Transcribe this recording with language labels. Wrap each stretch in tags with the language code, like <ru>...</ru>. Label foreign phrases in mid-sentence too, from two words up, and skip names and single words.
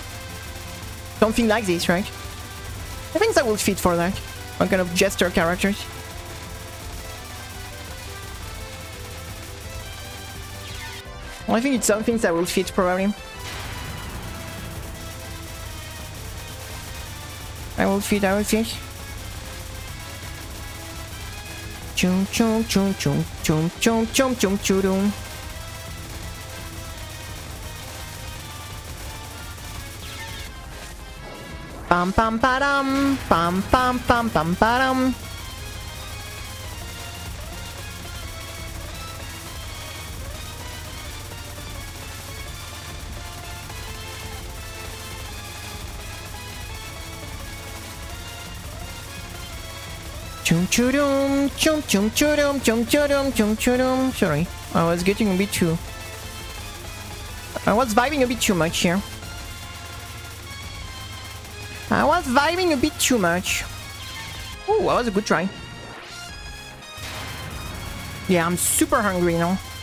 <en>Something like this, right? I think that will fit for that. One kind of jester characters. Well, I think it's something that will fit probably. I will fit. Chum chum chum chum chum chum chum chum chum. Pam pam padam pam pam pam pam padam. Chum chum chum chum chum chum chum chum chum. Sorry, I was getting a bit too. I was vibing a bit too much here. I was vibing a bit too much. Oh, that was a good try. Yeah, I'm super hungry now.</en>